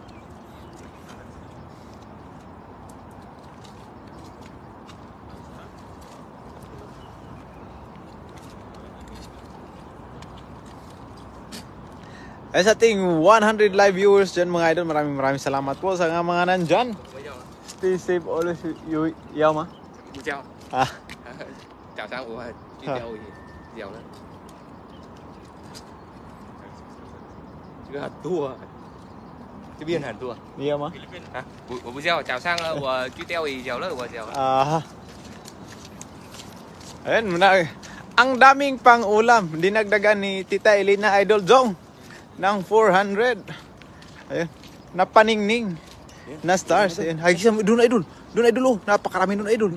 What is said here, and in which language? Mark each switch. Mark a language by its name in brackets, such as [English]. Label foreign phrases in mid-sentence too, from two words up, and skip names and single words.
[Filipino] Ay sa ating 100 live viewers dyan mga idol, maraming salamat po sa mga nandyan. [English] Stay safe always, Yao ma? [Chinese] 不叫， Ah, 早上我去钓鱼，钓了，这个很多啊，这边很多 Yao ma? 啊，我不叫，早上我去钓鱼，钓了我钓了， Ah. [Filipino] Ayun, ang daming pang ulam. Dinagdagan ni Tita Elena Idol Jong ng 400. Ayun, napaningning na stars. Ayun, hagisam doon idol. Doon idol oh, napakarami doon idol.